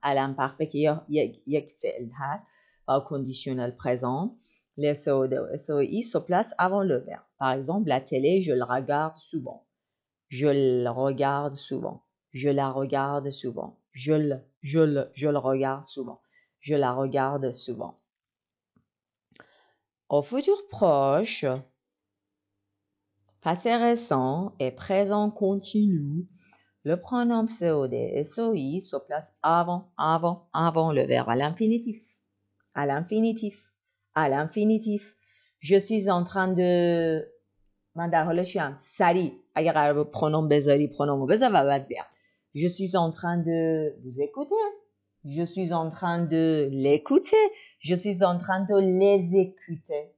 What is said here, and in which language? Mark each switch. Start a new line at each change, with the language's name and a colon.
French: À l'imparfait
Persian: که یک فعل هست.
French: Au conditionnel présent. Les COD et COI se placent avant le verbe. Par exemple, la télé, je le regarde souvent. Je le regarde souvent. Je la regarde souvent. Je le regarde souvent. Je la regarde souvent. Au futur proche, passé récent et présent continu, le pronom COD et COI se place avant le verbe à l'infinitif. À l'infinitif. À l'infinitif. Je suis en train de...
Persian: من در حالشیم سریع اگه قرار به پرونوم بذاری پرونومو بذار و بعد بیاد.
French: Je suis en train de vous écouter. Je suis en train de l'écouter. Je suis en train de les écouter.